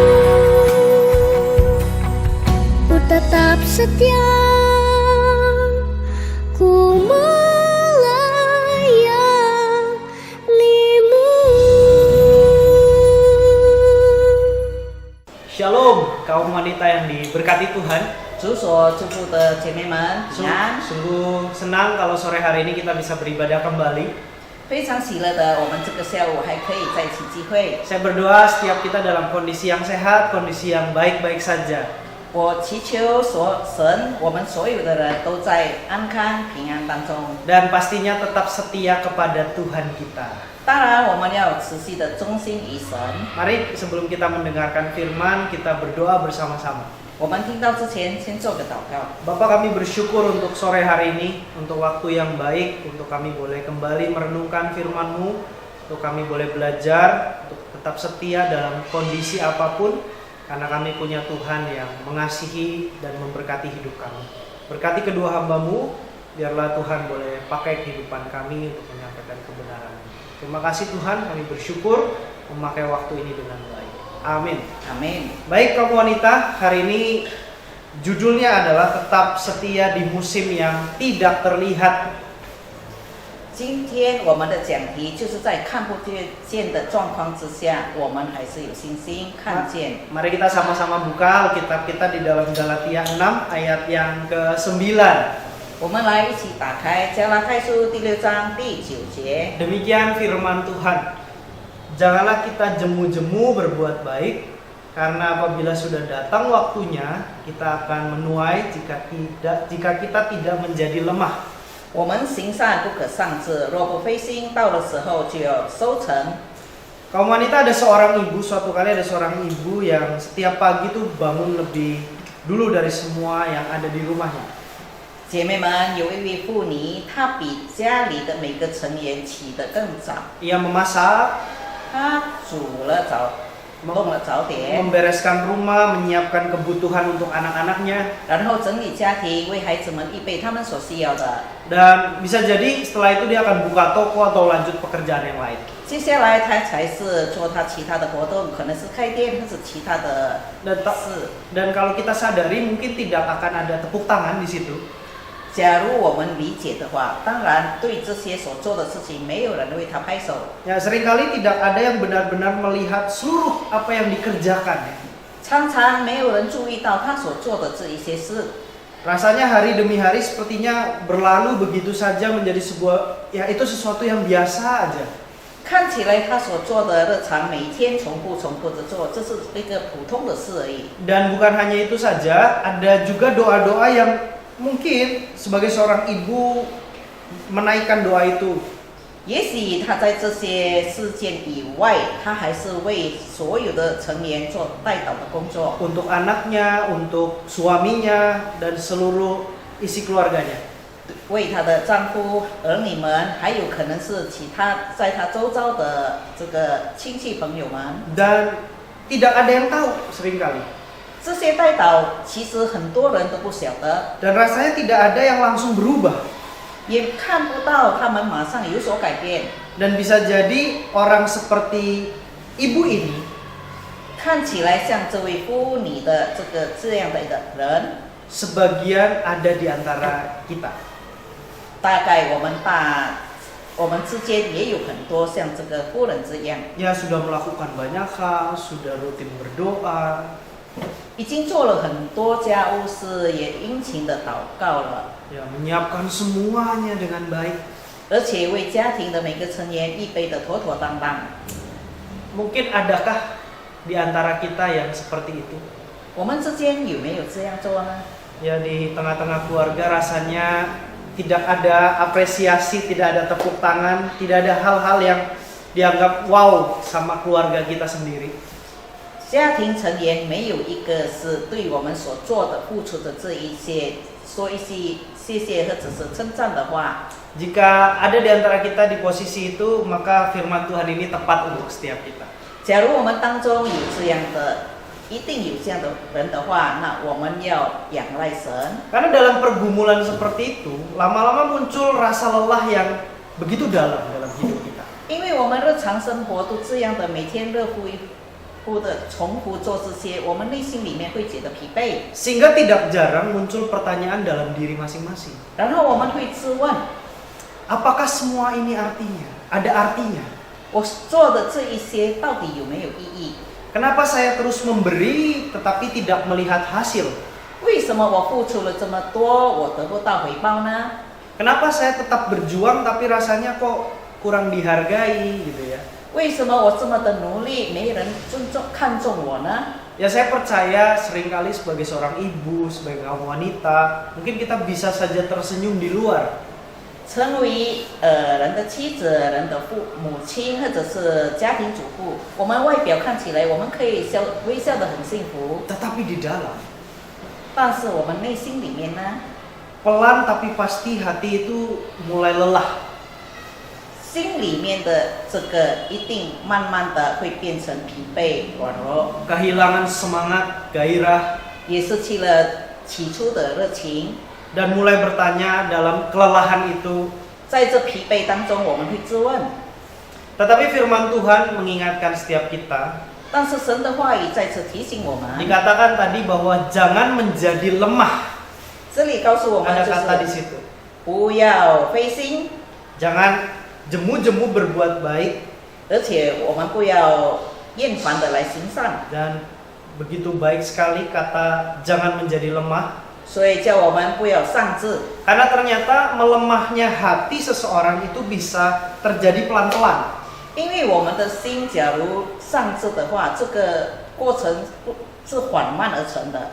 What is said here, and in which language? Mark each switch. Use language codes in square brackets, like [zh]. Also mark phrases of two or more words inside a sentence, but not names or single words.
[id] Ku tetap setia, ku melayanimu. Shalom, kaum wanita yang diberkati Tuhan. [zh] 主所祝福的姐妹们平安， [id] Sungguh senang kalau sore hari ini kita bisa beribadah kembali. [zh] 非常喜乐的，我们这个下午还可以在一起聚会。 [id] Saya berdoa setiap kita dalam kondisi yang sehat, kondisi yang baik-baik saja. [zh] 我祈求神，我们所有的人都在安康平安当中。 [id] Dan pastinya tetap setia kepada Tuhan kita. [zh] 当然，我们要持续的忠心于神。 [id] Mari sebelum kita mendengarkan firman, kita berdoa bersama-sama. [zh] 我们听到之前，先做个祷告。 [id] Bapak, kami bersyukur untuk sore hari ini, untuk waktu yang baik, untuk kami boleh kembali merenungkan firman-Mu, untuk kami boleh belajar, untuk tetap setia dalam kondisi apapun, karena kami punya Tuhan yang mengasihi dan memberkati hidup kami. Berkati kedua hamba-Mu, biarlah Tuhan boleh pakai kehidupan kami untuk menyampaikan kebenaran. Terima kasih Tuhan, kami bersyukur memakai waktu ini dengan baik. Amin. Amin。 Baik kaum wanita, hari ini judulnya adalah tetap setia di musim yang tidak terlihat. [zh] 今天我们的讲题就是在看不见的状况之下，我们还是有信心看见。 [id] Mari kita sama-sama buka Alkitab kita di dalam Galatia 6 ayat yang ke-9. [zh] 我们来一起打开加拉太书第6章第9节。 [id] Demikian firman Tuhan. Janganlah kita jemu-jemu berbuat baik, karena apabila sudah datang waktunya, kita akan menuai jika kita tidak menjadi lemah. [zh] 我们行善不可丧志，若不灰心，到了时候就要收成。 [id] Kaum wanita, suatu kali ada seorang ibu yang setiap pagi tuh bangun lebih dulu dari semua yang ada di rumahnya. [zh] 姐妹们，有一位妇女，她比家里的每个成员起得更早。 [id] Ia memasak, [zh] 她煮了弄了早点， [id] membereskan rumah, menyiapkan kebutuhan untuk anak-anaknya. [zh] 然后整理家庭，为孩子们预备他们所需要的。 [id] Dan bisa jadi setelah itu dia akan buka toko atau lanjut pekerjaan yang lain. [zh] 接下来她才是做她其他的活动，可能是开店或是其他的事。 [id] Dan kalau kita sadari mungkin tidak akan ada tepuk tangan di situ. [zh] 假如我们理解的话，当然对这些所做的事情，没有人为他拍手。 [id] Ya, seringkali tidak ada yang benar-benar melihat seluruh apa yang dikerjakan ya. [zh] 常常没有人注意到他所做的这一些事， [id] Rasanya hari demi hari sepertinya berlalu begitu saja menjadi sebuah, ya itu sesuatu yang biasa aja. [zh] 看起来他所做的日常每天重复着做，这是一个普通的事而已。 [id] Dan bukan hanya itu saja, ada juga doa-doa yang mungkin sebagai seorang ibu menaikkan doa itu. [zh] 也许他在这些事件以外，他还是为所有的成员做代祷的工作， [id] Untuk anaknya, untuk suaminya, dan seluruh isi keluarganya. [zh] 为他的丈夫、儿女们，还有可能是其他在他周遭的这个亲戚朋友们。 [id] Dan tidak ada yang tahu seringkali. [zh] 这些代祷其实很多人都不晓得， [id] Dan rasanya tidak ada yang langsung berubah. [zh] 也看不到他们马上有所改变。 [id] Dan bisa jadi orang seperti ibu ini [zh] 看起来像这位妇女的这样的一个人， [id] sebagian ada di antara kita. [zh] 大概我们之间也有很多像这个妇人这样， [id] Ya sudah melakukan banyak hal, sudah rutin berdoa, [zh] 已经做了很多家务事，也殷勤的祷告了， [id] ya menyiapkan semuanya dengan baik. [zh] 而且为家庭的每个成员预备的妥妥当当。 [id] Mungkin adakah di antara kita yang seperti itu? [zh] 我们之间有没有这样做呢？ [id] Ya di tengah-tengah keluarga rasanya tidak ada apresiasi, tidak ada tepuk tangan, tidak ada hal-hal yang dianggap wow sama keluarga kita sendiri. [zh] 家庭成员没有一个是对我们所做的、付出的这一些说一些谢谢或者是称赞的话。 [id] Jika ada di antara kita di posisi itu, maka firman Tuhan ini tepat untuk setiap kita. [zh] 假如我们当中有这样的，一定有这样的人的话，那我们要仰赖神。 [id] Karena dalam pergumulan seperti itu, lama-lama muncul rasa lelah yang begitu dalam hidup kita. [zh] 因为我们日常生活都这样的，每天热乎乎的重复做这些，我们内心里面会觉得疲惫， [id] Sehingga tidak jarang muncul pertanyaan dalam diri masing-masing. [zh] 然后我们会自问： [id] Apakah semua ini artinya? Ada artinya? [zh] 我做的这一些到底有没有意义？ [id] Kenapa saya terus memberi tetapi tidak melihat hasil? [zh] 为什么我付出了这么多，我得不到回报呢？ [id] Kenapa saya tetap berjuang tapi rasanya kok kurang dihargai gitu ya? [zh] 为什么我这么的努力，没人看重我呢？ [id] Ya saya percaya seringkali sebagai seorang ibu, sebagai kaum wanita, mungkin kita bisa saja tersenyum di luar. [zh] 成为人的妻子、人的母亲或者是家庭主妇，我们外表看起来我们可以微笑得很幸福， [id] Tetapi di dalam, [zh] 但是我们内心里面呢， [id] pelan tapi pasti hati itu mulai lelah. [zh] 心里面的这个一定慢慢的会变成疲惫、软弱， [id] Kehilangan semangat, gairah, [zh] 也失去了起初的热情。 [id] dan mulai bertanya dalam kelelahan itu. [zh] 在这疲惫当中，我们会自问。 [id] Tetapi firman Tuhan mengingatkan setiap kita. [zh] 但是神的话语再次提醒我们， [id] Dikatakan tadi bahwa jangan menjadi lemah. [zh] 这里告诉我们 [id] Ada [zh] 就 [id] kata di [zh] 是 [id] situ. [zh] 不要灰心， [id] Jangan jemu-jemu berbuat baik [zh] 而且我们不要厌烦的来行善。 [id] dan begitu baik sekali kata jangan menjadi lemah. [zh] 所以叫我们不要丧志， [id] Karena ternyata melemahnya hati seseorang itu bisa terjadi pelan-pelan. [zh] 因为我们的心假如丧志的话，这个过程是缓慢而成的，